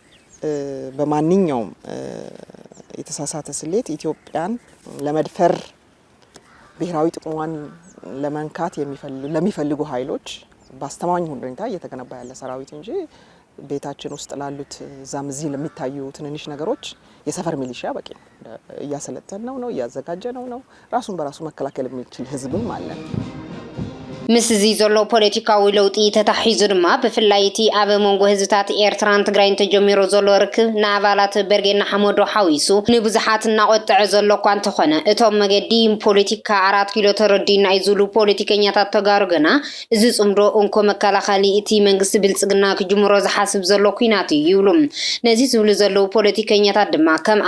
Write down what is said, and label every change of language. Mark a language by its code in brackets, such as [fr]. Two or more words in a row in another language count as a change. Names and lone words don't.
[am] በማንኛውም የተሳሳተ ስሌት ኢትዮጵያን ለመድፈር ብሔራዊ ጥቅሟን ለመንካት ለሚፈልጉ ኃይሎች ባስተማኝ ሁኔታ እየተገነባ ያለ ሰራዊት እንጂ ቤታችን ውስጥ ላሉት ዛምዚ ለሚታዩ ትንንሽ ነገሮች የሰፈር ሚሊሻ በቂ ነው እያሰለጠነው ነው እያዘጋጀነው ነው ራሱን በራሱ መከላከል የሚችል ህዝብም አለ [ti] ምስ እዚ ዘሎ ፖለቲካዊ ለውጢ ተታሒዙ ድማ ብፍላይቲ ኣብ መንጎ ህዝብታት ኤርትራን ትግራይን ተጀሚሩ ዘሎ ርክብ ንኣባላት በርጌና ሓመዶ ሓዊሱ ንብዙሓት እናቆጥዐ ዘሎ እኳ እንተኾነ እቶም መገዲ ፖለቲካ 4 ኪሎ ተረዲና ይዝሉ ፖለቲከኛታት ተጋሩ ገና እዚ ጽምዶ እንኮ መከላኸሊ እቲ መንግስቲ ብልጽግና ክጅምሮ ዝሓስብ ዘሎ ኩናት እዩ ይብሉ ነዚ ዝብሉ ዘለው ፖለቲከኛታት ድማ ከም